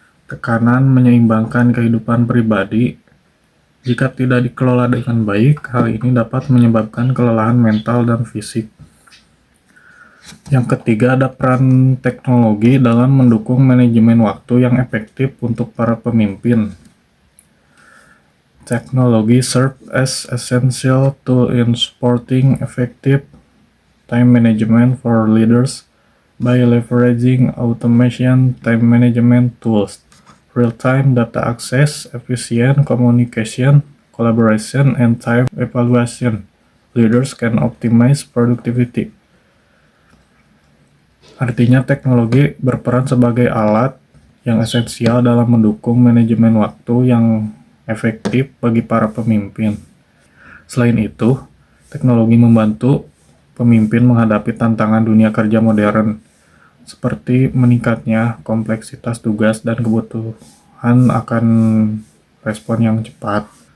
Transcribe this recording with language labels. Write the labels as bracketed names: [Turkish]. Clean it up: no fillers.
[Indonesian] tekanan menyeimbangkan kehidupan pribadi. Jika tidak dikelola dengan baik, hal ini dapat menyebabkan kelelahan mental dan fisik. Yang ketiga, ada peran teknologi dalam mendukung manajemen waktu yang efektif untuk para pemimpin. [English] Technology serves as essential tool in supporting effective time management for leaders by leveraging automation time management tools, real-time data access, efficient communication, collaboration, and time evaluation. Leaders can optimize productivity. [Indonesian] Artinya teknologi berperan sebagai alat yang esensial dalam mendukung manajemen waktu yang efektif bagi para pemimpin. Selain itu, teknologi membantu pemimpin menghadapi tantangan dunia kerja modern, seperti meningkatnya kompleksitas tugas dan kebutuhan akan respon yang cepat.